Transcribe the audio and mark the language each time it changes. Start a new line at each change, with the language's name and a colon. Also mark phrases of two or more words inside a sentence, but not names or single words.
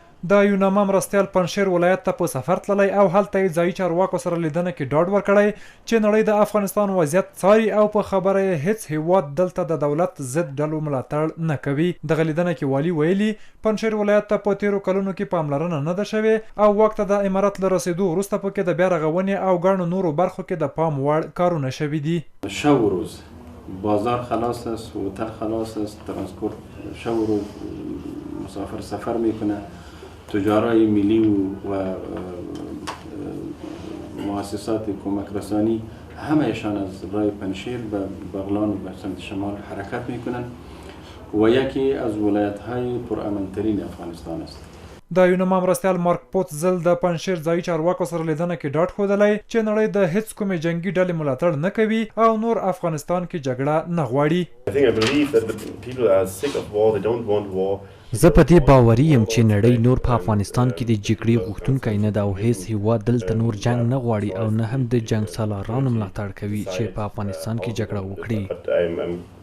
Pashto: د یوناما مرستیال پنجشیر ولایت ته په سفر تللی او هلته یې ځایي چارواکو سره لیدنه کې ډاډ ورکړی چې نړۍ د افغانستان وضعیت څاري او په خبره یې هیڅ هیواد دلته د دولت ضد ډلو ملاتړ نه کوي. دغه لیدنه کې والي ویلي پنجشیر ولایت ته په تیرو کلونو کې پاملرنه نه ده شوې او واک ته د امارت له رسېدو وروسته پکې د بیا رغونې او ګڼو نورو برخو کې د پام وړ کارونه شوي دي.
Persian: شب و روز بازار خلاص است، هتل خلاص است، ترانسپورت شب و روز مسافر سفر میکنه. تجارای ملی و مؤسسات کمک رسانی همهشان از راه پنجشیر به بغلان و به سمت شمال حرکت میکنن و یکی از ولایت‌های پرامن‌ترین افغانستان است.
Pashto: د یوناما مرستیال مارک پوتزل د پنجشیر ځایي چارواکو سره لیدنه کې ډاډ ښودلی چې نړۍ د هیڅ کومې جنگي ډلې ملاتړ نه کوي او نور افغانستان کې جګړه نه غواړي. زه په دې باوري یم چې نړۍ نور په افغانستان کې د جګړې غوښتونکی نه ده او هیڅ هیواد دلته نور جنگ نه غواړي او نه هم د جنګ سالارانو ملاتړ کوي چې په افغانستان کې جګړه وکړي.